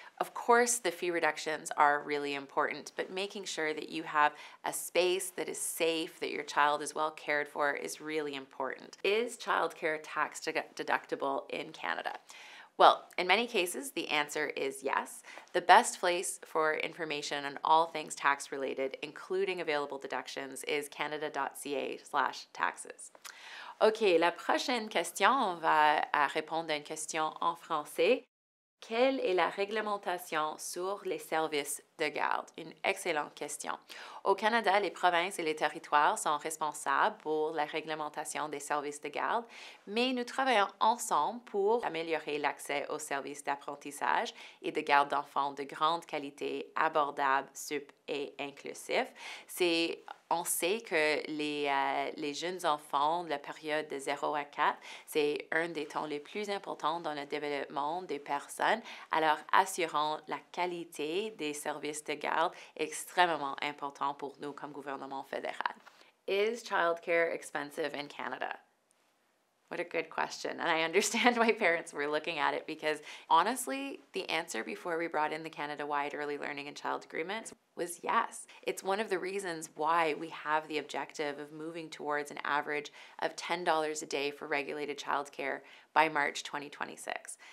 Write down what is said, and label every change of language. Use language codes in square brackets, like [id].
[en] Of course, the fee reductions are really important, but making sure that you have a space that is safe, that your child is well cared for is really important. Is childcare tax deductible in Canada? Well, in many cases, the answer is yes. The best place for information on all things tax related, including available deductions, is canada.ca/taxes. [fr] OK, la prochaine question, on va répondre à une question en français. Quelle est la réglementation sur les services de garde? Une excellente question. Au Canada, les provinces et les territoires sont responsables pour la réglementation des services de garde, mais nous travaillons ensemble pour améliorer l'accès aux services d'apprentissage et de garde d'enfants de grande qualité, abordables, sup et inclusifs. On sait que les jeunes enfants de la période de 0 à 4, c'est un des temps les plus importants dans le développement des personnes. Alors, assurant la qualité des services de garde est extrêmement important pour nous comme gouvernement fédéral. [en] Is childcare expensive in Canada? What a good question. And I understand why parents were looking at it because honestly, the answer before we brought in the Canada-wide early learning and child agreements was yes. It's one of the reasons why we have the objective of moving towards an average of $10 a day for regulated childcare by March 2026.